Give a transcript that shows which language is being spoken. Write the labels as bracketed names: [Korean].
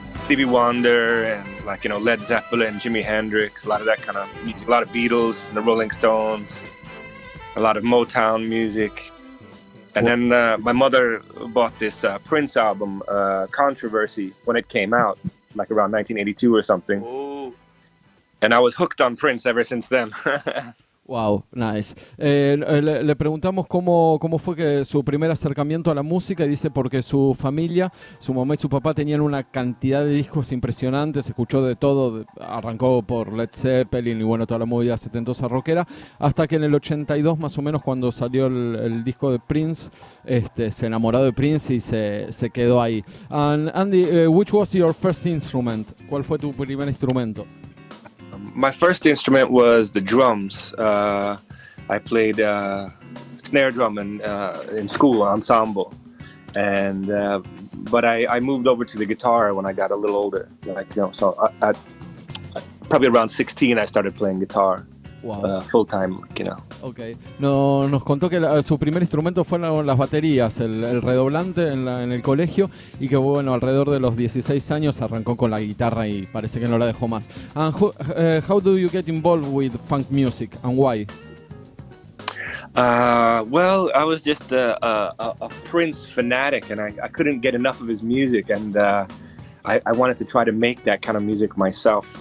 [English] Stevie Wonder and like, you know, Led Zeppelin, Jimi Hendrix, a lot of that kind of music, a lot of Beatles, and the Rolling Stones, a lot of Motown music. And then my mother bought this Prince album, Controversy, when it came out, like around 1982 or something. Oh. And I was hooked on Prince ever since then. Wow, nice. [Spanish] Le preguntamos cómo fue que su primer acercamiento a la música, y dice porque su familia, su mamá y su papá tenían una cantidad de discos impresionantes, escuchó de todo, arrancó por Led Zeppelin y bueno, toda la movida setentosa rockera, hasta que en el 82 más o menos, cuando salió el disco de Prince, se enamoró de Prince y se quedó ahí. [English] And Andy, which was your first instrument? [Spanish] ¿Cuál fue tu primer instrumento? [English] My first instrument was the drums. I played snare drum in school ensemble, and but I moved over to the guitar when I got a little older. Like, you know, so I probably around 16 I started playing guitar. Wow. Full time, you know. Okay. [Spanish] No, nos contó que su primer instrumento fueron las baterías, el redoblante en el colegio, y que bueno, alrededor de los 16 años arrancó con la guitarra y parece que no la dejó más. [English] And how do you get involved with funk music and why? Well, I was just a Prince fanatic, and I couldn't get enough of his music, and I wanted to try to make that kind of music myself.